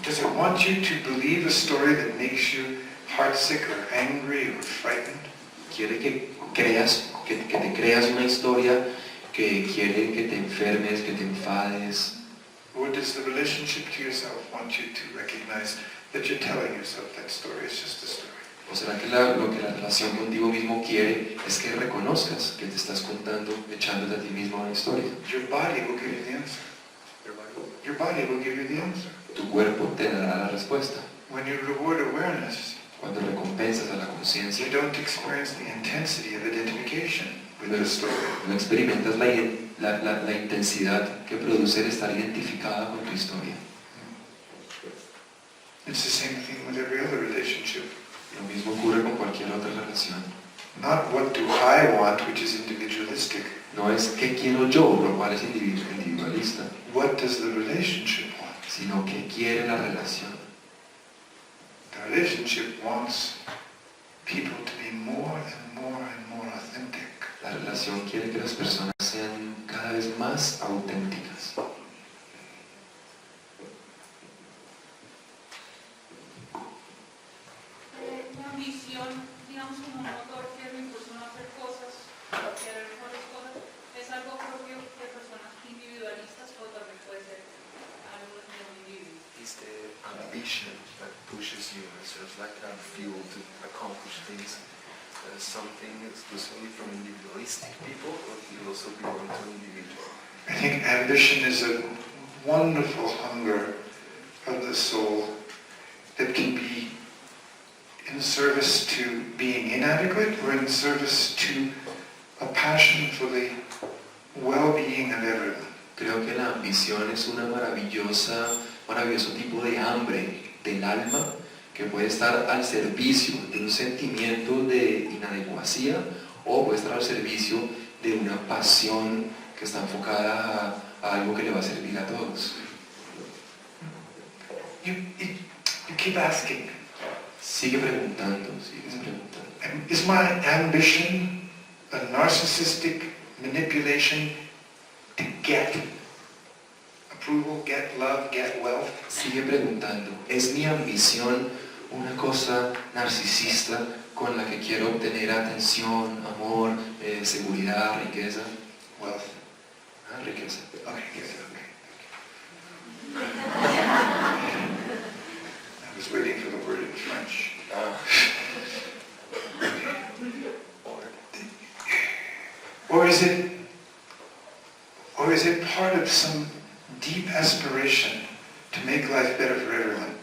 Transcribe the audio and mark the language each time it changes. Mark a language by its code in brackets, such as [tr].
[en] Does it want you to believe a story that makes you heartsick or angry or frightened? [es] Quiere que creas, que te creas una historia que quiere que te enfermes, que te enfades. [en] Or does the relationship to yourself want you to recognize that you're telling yourself that story is just a story? [es] ¿O será que lo que la relación contigo mismo quiere es que reconozcas que te estás contando, echándote a ti mismo una historia? [en] Your body will give you the answer. Your body? your body will give you the answer. [es] Tu cuerpo te dará la respuesta. [en] When you reward awareness, [es] Cuando recompensas a la conciencia, [en] you don't experience the intensity of identification with the story. [es] no experimentas la intensidad que produce el estar identificada con tu historia. [en] It's the same thing with every other relationship. [es] Lo mismo ocurre con cualquier otra relación. [en] Not what do I want, which is individualistic. [es] No es qué quiero yo, lo cual es individualista, [en] What does the relationship want? [es] sino qué quiere la relación. [en] The relationship wants people to be more and more and more authentic. [es] La relación quiere que las personas sean cada vez más auténticas. La ambición, digamos, como un motor que me impulsa a hacer cosas, a querer mejores cosas, ¿es algo propio de personas individualistas o también puede ser algo de un individuo? [en] Is the ambition that pushes you, sort of like a fuel to accomplish things, something exclusively from individualistic people, or do you also belong to an individual? I think ambition is a wonderful hunger of the soul that can be in service to being inadequate or in service to a passion for the well-being of everyone. [es] Creo que la ambición es una maravilloso tipo de hambre del alma que puede estar al servicio de un sentimiento de inadecuacia o puede estar al servicio de una pasión que está enfocada a algo que le va a servir a todos. [en] You keep asking, [es] Sigues preguntando. [en] is my ambition a narcissistic manipulation to get approval, get love, get wealth? [es] Sigue preguntando. ¿Es mi ambición una cosa narcisista con la que quiero obtener atención, amor, seguridad, riqueza? [en] Wealth. [es] Riqueza. [en] Okay, yes, okay. I was waiting for the word in French. Or is it part of some deep aspiration to make life better for everyone?